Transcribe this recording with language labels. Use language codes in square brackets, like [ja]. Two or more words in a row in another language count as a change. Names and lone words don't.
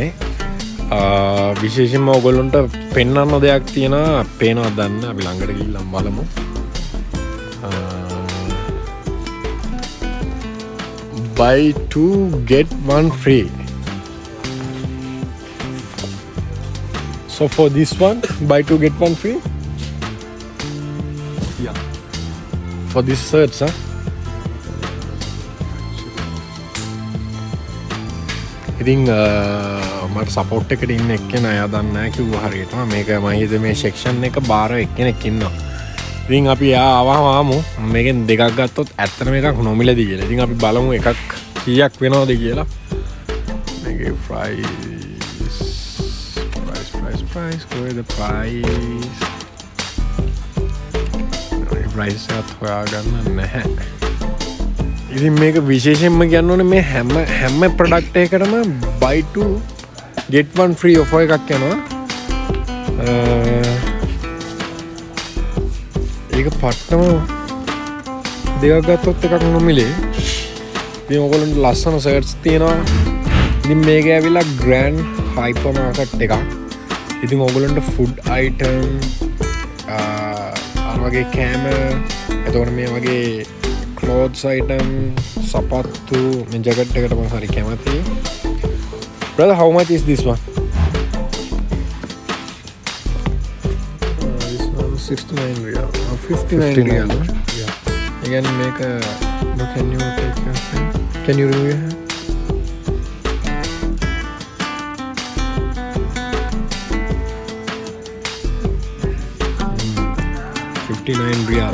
[si] විශේෂයෙන්ම ඔයගොල්ලන්ට පෙන්වන්න දෙයක් තියෙනවා. පේනවද දන්න අපි ළඟට ගිහිල්ලා බලමු. [en] Buy 2 get 1 free. So for this one, buy 2 get 1 free. Yeah. For this shirts, huh? [si] ඉතින් මට සපෝට් එකට ඉන්න එක්කෙනා අය දන්නේ නැහැ කිව්වා හරියටම. මේක මම හිතුවේ මේ සෙක්ෂන් එක බාර එක්කෙනෙක් ඉන්නවා. ඉතින් අපි ආවම ආමු. මේකෙන් දෙකක් ගත්තොත් ඇත්තටම එකක් නොමිලදී කියලා. ඉතින් අපි බලමු එකක් කීයක් වෙනවද කියලා. මේකේ price කොහෙද price එකත් හොයාගන්න නැහැ. ඉතින් මේක විශේෂයෙන්ම කියන්න ඕනේ මේ හැම ප්‍රොඩක්ට් එකකටම [en] buy 2 get 1 free offer [si] එකක් යනවා. ඒක පට්ටම දෙකක් ගත්තොත් එකක් නොමිලේ. ඉතින් ඔයගොල්ලන්ට ලස්සන සර්ට්ස් තියෙනවා. ඉතින් මේක ඇවිල්ලා Grand Hyper Market එකක්. ඉතින් ඔයගොල්ලන්ට [en] food item [si] අර වගේ කැමරා, එතකොට මේ වගේ [en] clothes item, [si] sapattu, මේ jacket එකට මම හරි කැමතියි. [en] Brother, how much is this one? This one 69 riyal. 59 riyal. Yeah. Again, make a. Can you take your hand? Can you remove your hand? Riyal.